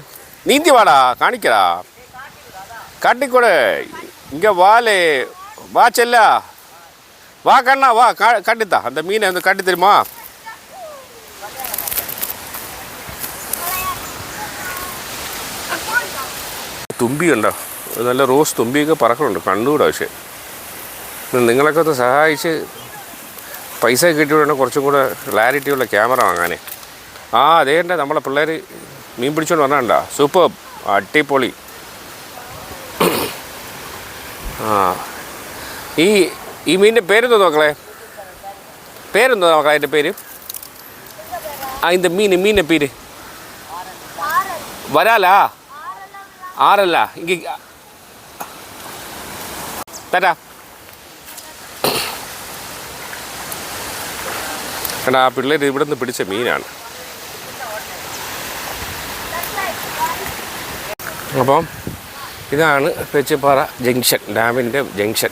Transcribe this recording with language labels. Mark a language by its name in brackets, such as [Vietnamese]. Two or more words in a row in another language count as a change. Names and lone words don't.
[Malayalam] നീന്തി വാടാ, കാണിക്കടാ, കാട്ടിക്കൂടെ. [Tamil] ഇங்கே வாலே வா செல்லா, வா கண்ணா வா, காட்டித்தா அந்த மீனை வந்து காட்டி தருமா? [Malayalam] തുമ്പിയുണ്ടോ? നല്ല റോസ് തുമ്പിയൊക്കെ പറക്കുന്നുണ്ട്, കണ്ടുകൂടാ. പക്ഷേ നിങ്ങളൊക്കെ ഒന്ന് സഹായിച്ച് പൈസ കിട്ടിയോടെ കുറച്ചും കൂടെ ക്ലാരിറ്റിയുള്ള ക്യാമറ വാങ്ങാനേ. അതേണ്ട നമ്മളെ പിള്ളേർ മീൻ പിടിച്ചോണ്ട് വന്നാണ്ടാ, സൂപ്പർ, അടിപൊളി. ഈ മീനിൻ്റെ പേരെന്തോ നോക്കളെ? പേരെന്തോ നോക്കാം അതിൻ്റെ പേര്? [Tamil] இந்த மீன் பேர் வராலா? [Malayalam] ആറല്ല. ഇങ്ങ തരാ. കാരണം ആ പിള്ളേർ ഇവിടെ നിന്ന് പിടിച്ച മീനാണ്. അപ്പം ഇതാണ് പേച്ചിപ്പാറ ജംഗ്ഷൻ, ഡാമിൻ്റെ ജംഗ്ഷൻ.